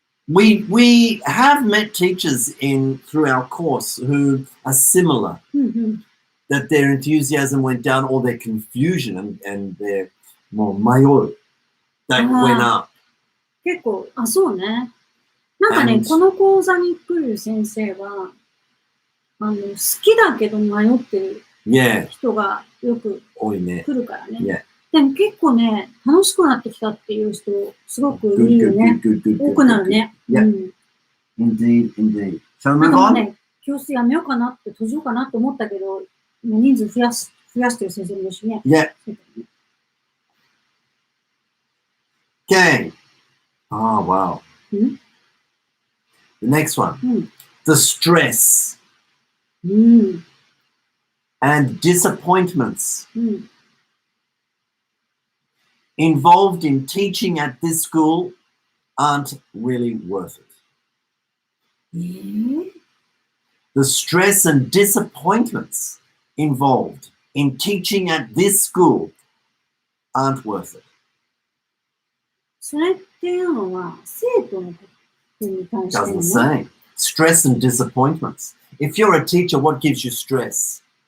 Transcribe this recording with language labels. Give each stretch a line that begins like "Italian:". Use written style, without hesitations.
English: We have met teachers through our course who are similar, that their enthusiasm went down or their confusion and their more mayo that went up.
Japanese: 結構、そうね。なんかね、この講座に来る先生は、好きだけど迷ってる人がよく来るからね。でも結構ね、楽しくなってきたっていう人、すごくいいよね。多くなるね。
English: Indeed, indeed. So
Japanese: なんかもう
English: on.
Japanese: ね、教室やめようかなって、閉じようかなと思ったけど、もう人数増やしてる先生もいるしね。
English: Yeah. Okay. Oh, wow. The next one. The stress and disappointments involved in teaching at this school aren't really worth it. The stress and disappointments involved in teaching at this school aren't worth it.
Japanese: それっていうのは、生徒のことに対して
English: Doesn't say. Stress and disappointments. If you're a teacher, what gives you stress?